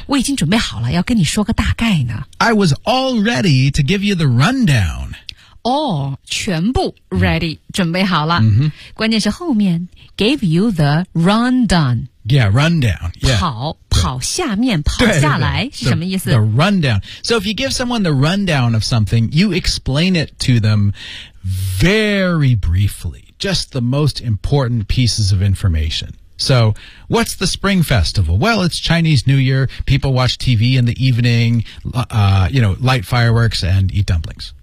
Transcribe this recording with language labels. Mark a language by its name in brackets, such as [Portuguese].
[Chinese] 我已经准备好了，要跟你说个大概呢。 [English] I was all ready to give you the rundown. [Chinese] All, 全部 ready,、mm-hmm. 准备好了、 mm-hmm. 关键是后面 [English] gave you the rundown. Yeah, rundown. Yeah. [Chinese] 跑下面跑下来是什么意思 [English] the rundown. So if you give someone the rundown of something, you explain it to them very briefly. Just the most important pieces of information. So, what's the Spring Festival? Well, it's Chinese New Year. People watch TV in the evening, light fireworks and eat dumplings.